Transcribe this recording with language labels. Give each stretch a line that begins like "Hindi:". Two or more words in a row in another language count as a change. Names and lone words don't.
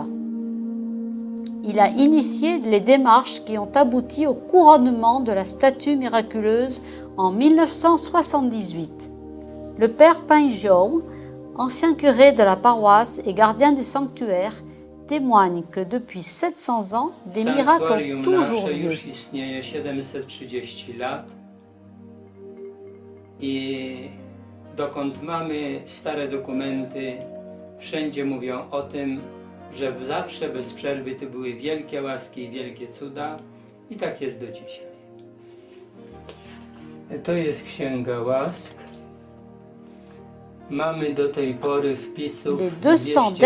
French: Il a initié les démarches qui ont abouti au couronnement de la statue miraculeuse en 1978. Le père Pańżioł, ancien curé de la paroisse et gardien du sanctuaire, témoigne que depuis 700 ans, des miracles ont toujours lieu.
Polish: Istnieje 730 lat i dokąd mamy stare dokumenty, wszędzie mówią o tym, że zawsze bez przerwy to były wielkie łaski i wielkie cuda i tak jest do dzisiaj. To jest Księga Łask. Mamy do tej pory wpisów
French: Les 200 202.